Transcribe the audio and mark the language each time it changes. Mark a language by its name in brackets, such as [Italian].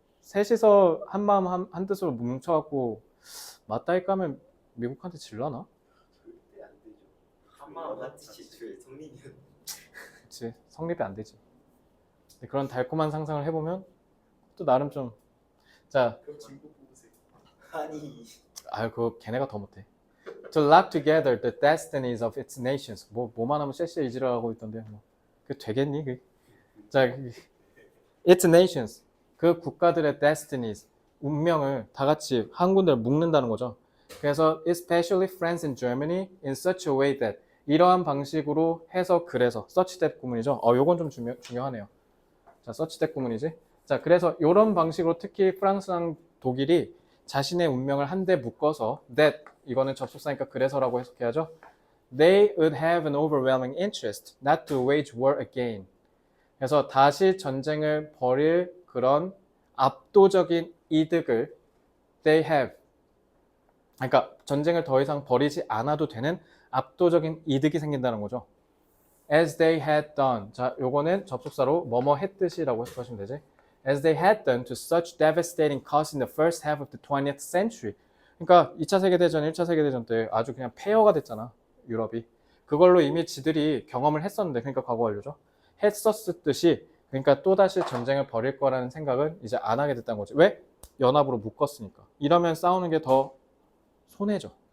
[Korean] 셋이서 한 마음 한 뜻으로 뭉쳐갖고 맞다이 까면 미국한테 질라나? 절대 안 되죠. 한마음 한뜻이 주의 성민이는 그치, 성립이 안 되지. 근데 그런 달콤한 상상을 해보면 또 나름 좀, 자, 그럼 중국 뽑으세요. 아니 아유 그거 걔네가 더 못해. [English] To lock together the destinies of its nations. [Korean] 뭐만 하면 쎄쎄 이지랄하고 있던데. 뭐. 그게 되겠니? 그게? 자, [English] its nations. [Korean] 그 국가들의 destinies, 운명을 다 같이 한 군데를 묶는다는 거죠. [English] 그래서 especially France and Germany in such a way that [Korean] 이러한 방식으로 해서 그래서 [English] such that 구문이죠. [Korean] 요건 좀 중요하네요. 자, such that 구문이지. 자, 그래서 이런 방식으로 특히 프랑스랑 독일이 자신의 운명을 한데 묶어서 that 이거는 접속사니까 그래서라고 해석해야죠. [English] They would have an overwhelming interest not to wage war again. [Korean] 그래서 다시 전쟁을 벌일 그런 압도적인 이득을 [English] they have. [Korean] 그러니까 전쟁을 더 이상 벌이지 않아도 되는 압도적인 이득이 생긴다는 거죠. [English] As they had done. [Korean] 자, 요거는 접속사로 뭐뭐 했듯이라고 해석하시면 되지. [English] As they had done to such devastating cost in the first half of the 20th century. [Korean] 그러니까 2차 세계대전, 1차 세계대전 때 아주 그냥 폐허가 됐잖아, 유럽이. 그걸로 이미 지들이 경험을 했었는데, 그러니까 과거 완료죠. 했었듯이, 그러니까 또다시 전쟁을 벌일 거라는 생각은 이제 안 하게 됐다는 거지. 왜? 연합으로 묶었으니까. 이러면 싸우는 게 더 손해죠.